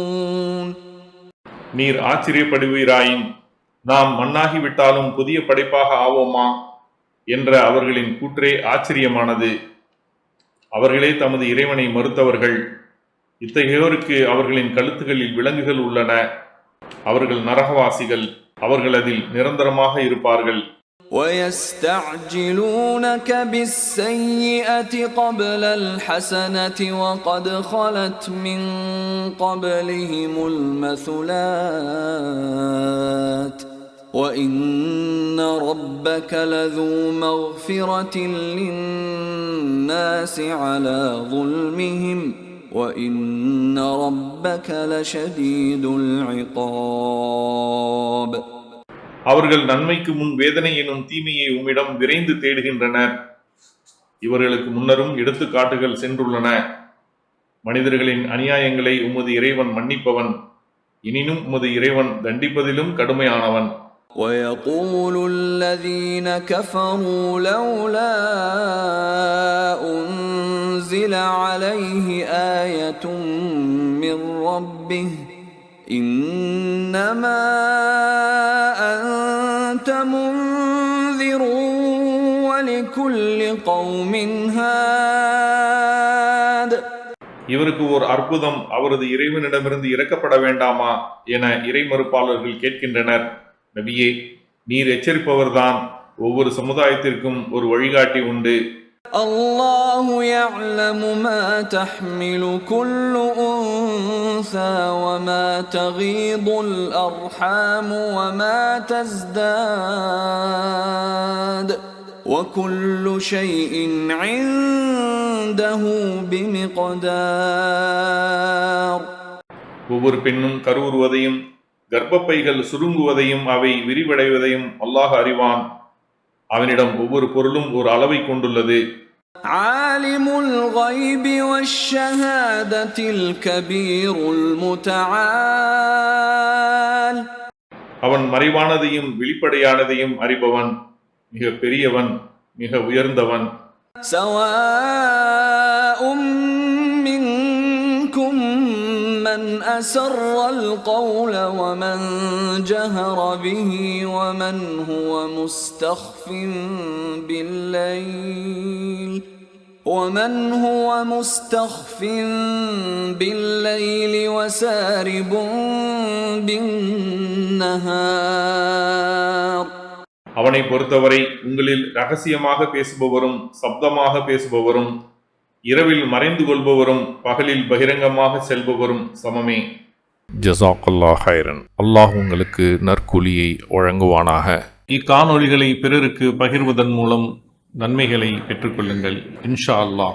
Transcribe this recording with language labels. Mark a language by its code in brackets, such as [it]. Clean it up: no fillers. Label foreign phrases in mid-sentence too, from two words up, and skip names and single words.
[ta] நீர் ஆச்சரியப்படுவீராயின் நாம் மண்ணாகிவிட்டாலும் புதிய படைப்பாக ஆவோமா என்ற அவர்களின் கூற்றே ஆச்சரியமானது. அவர்களே தமது இறைவனை மறுத்தவர்கள். இத்தகையோருக்கு அவர்களின் கழுத்துகளில் விலங்குகள் உள்ளன. அவர்கள் நரகவாசிகள். அவர்கள் அதில் நிரந்தரமாக இருப்பார்கள். [ar] وَيَسْتَعْجِلُونَكَ بِالسَّيِّئَةِ قَبْلَ الْحَسَنَةِ وَقَدْ خَلَتْ مِنْ قَبْلِهِمُ الْمَثُلَاتُ وَإِنَّ رَبَّكَ لَذُو مَغْفِرَةٍ لِلنَّاسِ عَلَى ظُلْمِهِمْ وَإِنَّ رَبَّكَ لَشَدِيدُ الْعِقَابِ. [ta] அவர்கள் நன்மைக்கு முன் வேதனை எனும் தீமையை உம்மிடம் விரைந்து தேடுகின்றனர். இவர்களுக்கு முன்னரும் எடுத்துக்காட்டுகள் சென்றுள்ளன. மனிதர்களின் அநியாயங்களை உமது இறைவன் மன்னிப்பவன். எனினும் உமது இறைவன் தண்டிப்பதிலும் கடுமையானவன். [ar] وَيَقُولُ الَّذِينَ كَفَرُوا لَوْلَا أُنْزِلَ عَلَيْهِ آيَةٌ مِّن رَّبِّهِ إِنَّمَا أَنْتَ مُنذِرٌ وَلِكُلِّ قَوْمٍ هَادٍ. [ta] இவருக்கு ஓர் அற்புதம் அவரது இறைவனிடமிருந்து இறக்கப்பட வேண்டாமா என இறைமறுப்பாளர்கள் கேட்கின்றனர். நபியே, நீர் எச்சரிப்பவர்தான். ஒவ்வொரு சமுதாயத்திற்கும் ஒரு வழிகாட்டி உண்டு. [ar] الله يعلم ما تحمل كل أنثى وما تغيض الأرحام وما تزداد وكل شيء عنده بمقدار. [ta] ஒவ்வொரு பெண்ணும் கருவுறுவதையும் கர்ப்பப்பைகள் சுருங்குவதையும் அவை விரிவடைவதையும் அல்லாஹ் அறிவான். அவனிடம் ஒவ்வொரு பொருளும் ஒரு அளவை கொண்டுள்ளது. [ar] عالم الغيب والشهادة الكبير المتعال. [ta] அவன் மறைவானதையும் வெளிப்படையானதையும் அறிபவன். மிக பெரியவன், மிக உயர்ந்தவன். [ar] سواء منكم من أسر القول ومن جهر به ومن هو مستخف بالليل وسارب بالنهار. [ta] அவனை பொறுத்தவரை உங்களில் ரகசியமாக பேசுபவரும் சப்தமாக பேசுபவரும் இரவில் மறைந்து கொள்பவரும் பகலில் பகிரங்கமாக செல்பவரும் சமமே. [ar] جزاك الله خيرا. [ta] அல்லாஹ் உங்களுக்கு நற்கூலியை வழங்குவானாக. இக்காணொளிகளை பிறருக்கு பகிர்வதன் மூலம் நன்மைகளை பெற்றுக்கொள்ளுங்கள் [ar] إن شاء الله.